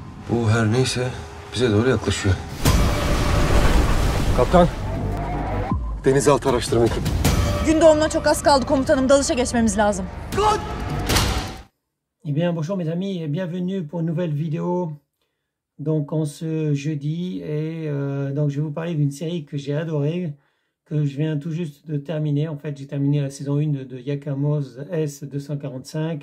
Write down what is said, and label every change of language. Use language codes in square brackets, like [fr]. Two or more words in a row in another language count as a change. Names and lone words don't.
[tr] Bu her neyse bize doğru yaklaşıyor. Kaptan, denizaltı araştırma ekibi. Gün doğumuna çok az kaldı komutanım. Dalışa geçmemiz lazım. [fr] Eh bien, bonjour mes amis et bienvenue pour une nouvelle vidéo. Donc, en ce jeudi, et donc je vais vous parler d'une série que j'ai adorée, que je viens tout juste de terminer. En fait, j'ai terminé la saison 1 de Yakamoz S-245.